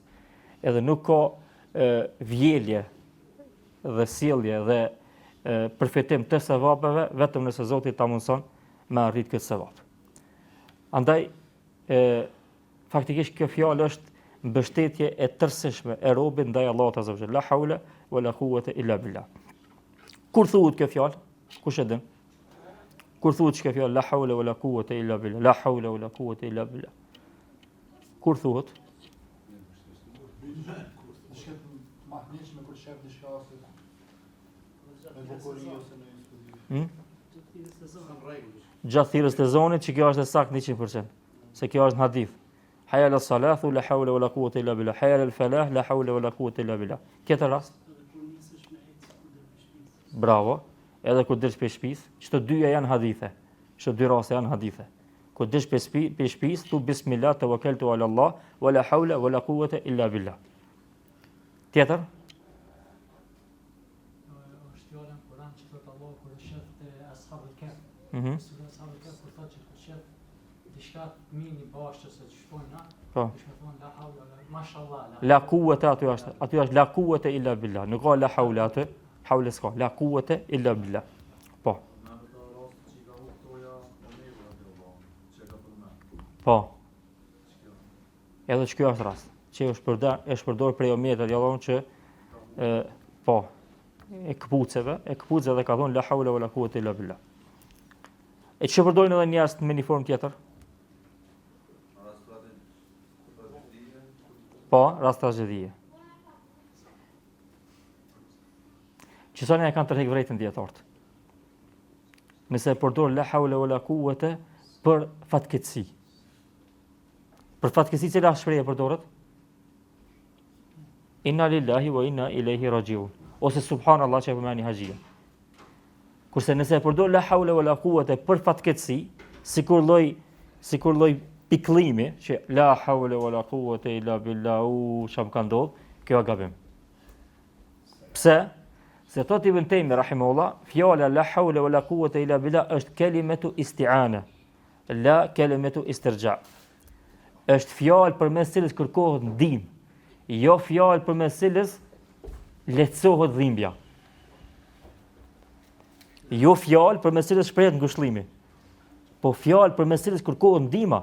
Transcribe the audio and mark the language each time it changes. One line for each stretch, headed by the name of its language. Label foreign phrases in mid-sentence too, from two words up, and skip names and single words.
Albanian: Edhe nuk ka vjelje dhe sjellje dhe përfitim të sevapeve vetëm nëse Zoti ta mundson me arrit këtë sevap. Andaj faktikisht kjo fjalë është mbështetje e tërësishme e robit ndaj Allahut
Arabic: عز وجل. لا حول ولا قوة إلا بالله.
Albanian: Kur thuhet kjo fjalë? Kush e din? Kur thuhet kjo fjalë
Arabic: لا حول ولا قوة إلا بالله, لا حول ولا قوة إلا بالله.
Albanian: Kur thuhet? Gjatë thirrjes të zonit, që kjo është e saktë 100%. Se kjo është në hadith.
Arabic: حي على الصلاة، لا حول ولا قوة إلا بالله. حي على الفلاح، لا حول ولا قوة إلا بالله.
Albanian: Këtë rast? Bravo. Edhe kur dish për shtëpis, çdo dyja janë hadithe. Çdo dy raste janë hadithe. Kur dish për shtëpis, tu
Arabic: بسم الله توكلت على الله، ولا حول ولا قوة إلا بالله.
Albanian: Tjetër? Është fjala në Kur'an që thotë Allahu kur e shef te
Arabic: أصحاب الكهف.
Albanian: Sura
Arabic: أصحاب الكهف
Albanian: kur thotë që kur shef diçka mini bashkë se shkojnë na. Po. Është thonë
Arabic: لا حول ما شاء الله. لا قوة
Albanian: aty është
Arabic: لا قوة إلا بالله.
Albanian: Nuk ka
Arabic: لا حول
Albanian: aty. Hawla s'ka.
Arabic: لا قوة إلا بالله.
Albanian: Po. Po. Edhe që kjo është rast. Që është përdor prej Omerit radiallahu që po e këpuceve ka thonë
Arabic: لا حول ولا قوة إلا بالله.
Albanian: E që përdorin edhe njerëz me një formë tjetër? Po, rast tragjedie. Qësone e kanë tërheq vrejtën djetartë. Nëse e përdor
Arabic: لا حول ولا قوة
Albanian: për fatkeqësi. Për fatkeqësi cila shprehje përdoret?
Arabic: إنا لله وإنا إليه راجعون.
Albanian: Ose subhanallah që e përmeni hajia. Kurse nëse e përdor
Arabic: لا حول ولا قوة
Albanian: për fatkeqësi, sikur lloj pikllimi që
Arabic: لا حول ولا قوة إلا بالله,
Albanian: çam ka ndodh, kjo është gabim. Pse? Se thot Ibn Taymi rahimahullah, fjala
Arabic: لا حول ولا قوة إلا بالله
Albanian: është
Arabic: كلمة استعانة، لا كلمة استرجاع.
Albanian: Është fjalë përmes cilës kërkohet ndihmë, jo fjalë përmes cilës lehtësohet dhimbja. Jo fjalë përmes cilës shprehet ngushëllimi, po fjalë përmes cilës kërkohet ndihma.